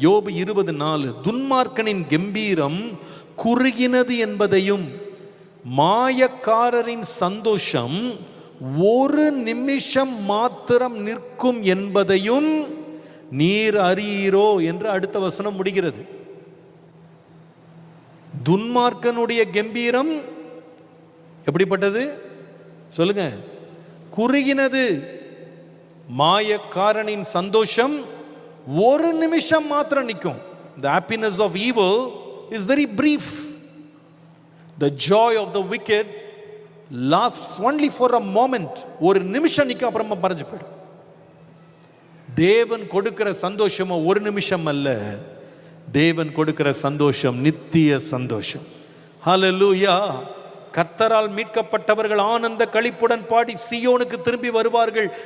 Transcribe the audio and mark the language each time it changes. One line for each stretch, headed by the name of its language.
Tamil: யோபு 20:4, துன்மார்க்கனின் கம்பீரம் குறுகினது என்பதையும் மாயக்காரரின் சந்தோஷம் ஒரு நிமிஷம் மாத்திரம் நிற்கும் என்பதையும் நீர் அறியீரோ என்று அடுத்த வசனம் முடிகிறது. துன்மார்க்கனுடைய கம்பீரம் எப்படிப்பட்டது சொல்லுங்க? குறுகினது. மாயக்காரனின் சந்தோஷம் ஒரு நிமிஷம் மாத்திரம் நிற்கும்.
English: The happiness of evil is very brief. The joy of the wicked lasts only for a moment.
Tamil: ஒரு நிமிஷம் நிற்கும், அப்புறமா மறைஞ்சு போயிடும். தேவன் கொடுக்கிற சந்தோஷமோ ஒரு நிமிஷம் அல்ல, தேவன் கொடுக்கிற சந்தோஷம் நித்திய சந்தோஷம். ஹல்லேலூயா. கர்த்தரால் மீட்கப்பட்டவர்கள் ஆனந்த களிப்புடன் பாடி சீயோனுக்கு திரும்பி வருவார்கள்.